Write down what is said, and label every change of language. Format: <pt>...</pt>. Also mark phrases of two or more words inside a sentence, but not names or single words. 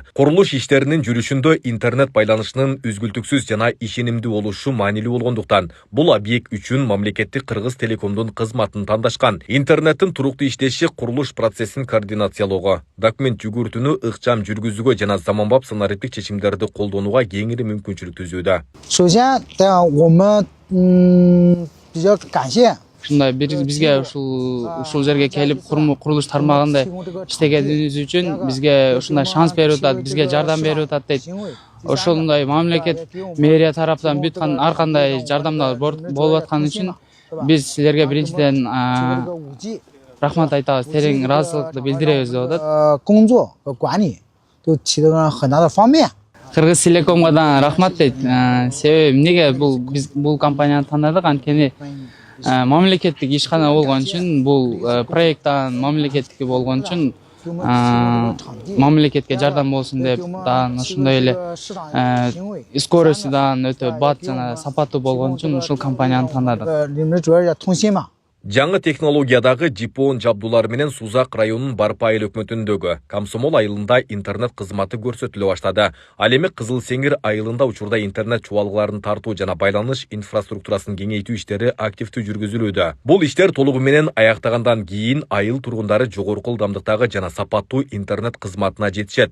<ky>Курулуш иштеринин жүрүшүндө интернет байланышынын үзгүлтүксүз жана ишенимдүү болушу маанилүү болгондуктан, бул объект үчүн мамлекеттик Кыргыз Телекомдун кызматын тандашкан. Интернеттин туруктуу иштеши курулуш процессин координациялоого, документ жүгүртүүнү ыкчам жүргүзүүгө жана заманбап санариптик чечимдерди колдонууга кеңири мүмкүнчүлүк түзүүдө.</ky> <zh>首先，我们比较感谢</zh> <ky>ушундай бизге ушул жерге келип курулуш тармагында иштегенибиз үчүн бизге ушундай шанс берип атат, бизге жардам берип атат дейт. ошондой мамлекет мэрия тараптан бүт ар кандай жардамдар болуп аткан үчүн биз силерге биринчиден рахмат айтабыз, терең ыраазычылыкты билдиребиз деп атат.</ky> <zh>工作和管理都起到了很大的方便。</zh> <ky>Кыргыз Телекомго да рахмат дейт. Себеби эмнеге биз бул компанияны тандадык, анткени мамлекеттик ишкана болгон үчүн, бул проекттан мамлекеттики болгон үчүн мамлекетке жардам болсун деп, ошондой эле скорости өтө бат жана сапаттуу болгон үчүн ушул компанияны тандадык.</ky> <zh>你们主要是通信嘛。</zh> <ky>Жаңы технологиядагы жипон жабдуулары менен Сузак районунун Барпайыл өкмөтүндөгү Комсомол айылында интернет кызматы көрсөтүлө баштады. Ал эми Кызыл Сеңир айылында учурда интернет чубалгыларын тартуу жана байланыш инфраструктурасын кеңейтүү иштери активдүү жүргүзүлүүдө. Бул иштер толугу менен аяктагандан кийин айыл тургундары жогорку ылдамдыктагы жана сапаттуу интернет кызматына жетишет.</ky>